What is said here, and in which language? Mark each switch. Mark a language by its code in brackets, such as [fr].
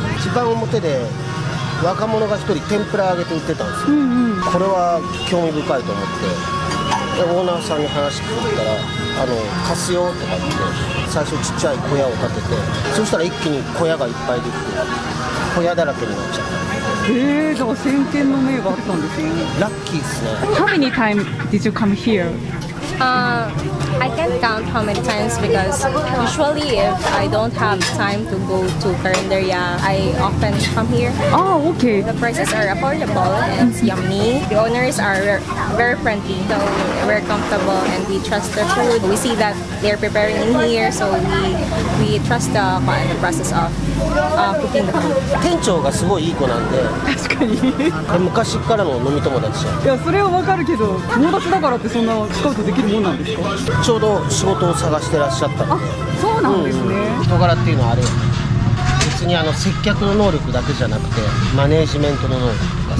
[ja] 一番表で若者が1人天ぷら揚げて売ってたんですよ、これは興味深いと思って、でオーナーさんに話聞いたら貸すよとか言って最初ちっちゃい小屋を建てて、そしたら一気に小屋がいっぱいできて小屋だらけになっちゃった。だから先見の明があったんですよね。ラッキーですね。 [en] How many times did you come here? I can't count how many times because usually if I don't have time to go to Carinderia, I often come here. Oh, okay. The prices are affordable and it's yummy. The owners are very friendly, so we're comfortable and we trust their food. We see that they're preparing in here, so we trust the process of cooking the food. [ja] 店長がすごいいい子なんで、確かに。昔からの飲み友達や。いや、それはわかるけど、友達だからってそんなスカウトできるもんなんですか？ちょうど仕事を探してらっしゃったので、そうなんですね。人柄っていうのはあれよ。別に接客の能力だけじゃなくて、マネージメントの能力とかさ、